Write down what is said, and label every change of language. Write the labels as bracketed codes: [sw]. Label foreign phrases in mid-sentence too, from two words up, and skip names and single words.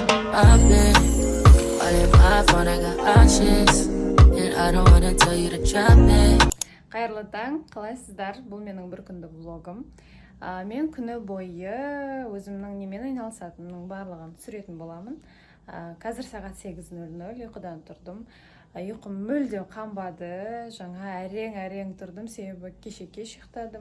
[en] I've been all in my phone, I got options, and I don't wanna tell you to drop it. [kk] Қайырлы таң, қалайсыздар? Бұл менің бір күндік влогым. Мен күні бойы өзімнің немен айналысатынымның барлығын түсіретін боламын. Қазір сағат 8:00, ұйқыдан тұрдым. Ұйқым мүлдем қанбады. Жаңа әрең тұрдым, себебі кеше ұйықтадым.